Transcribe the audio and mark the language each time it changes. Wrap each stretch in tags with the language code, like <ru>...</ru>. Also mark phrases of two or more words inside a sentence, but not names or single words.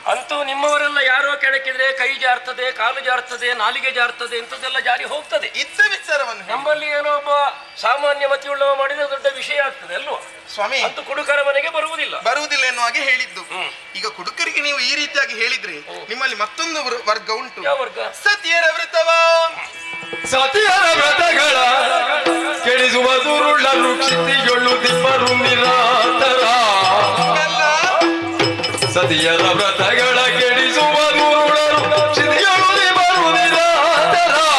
<kn>ಅಂತೂ ನಿಮ್ಮವರೆಲ್ಲ ಯಾರೋ ಕೆಣಕಿದ್ರೆ ಕೈ ಜಾರ್ತದೆ, ಕಾಲು ಜಾರ್ತದೆ, ನಾಲಿಗೆ ಜಾರ್ತದೆ, ಇಂಥದ್ದೆಲ್ಲ ಜಾರಿ ಹೋಗ್ತದೆ. ಇದ್ದ ವಿಚಾರವನ್ನು ನಮ್ಮಲ್ಲಿ ಏನೋ ಒಬ್ಬ ಸಾಮಾನ್ಯ ಮತಿಯುಳ್ಳವ ಮಾಡಿದ ದೊಡ್ಡ ವಿಷಯ ಆಗ್ತದೆ ಅಲ್ವಾ ಸ್ವಾಮಿ? ಅಂತೂ ಕುಡುಕರ ಮನೆಗೆ ಬರುವುದಿಲ್ಲ ಎನ್ನುವ ಹಾಗೆ ಹೇಳಿದ್ದು. ಈಗ ಕುಡುಕರಿಗೆ ನೀವು ಈ ರೀತಿಯಾಗಿ ಹೇಳಿದ್ರೆ ನಿಮ್ಮಲ್ಲಿ ಮತ್ತೊಂದು ವರ್ಗ ಉಂಟು. ಯಾವ ವರ್ಗ? ಸತಿಯರ ವ್ರತವ. ಸತಿಯರ ವ್ರತಗಳ ಕೆಡಿಸುವ ದುರುಳರು ಕ್ಷಿತಿಗಳು ದಿಬ್ಬರು ನಿರಾತರ. ಸತಿಯರ ವ್ರತಗಳ ಕೆಡಿಸುವ ದುರುಳರು ಕ್ಷಿತಿಗಳು ದಿಬ್ಬರು ನಿರಾತರ.</kn>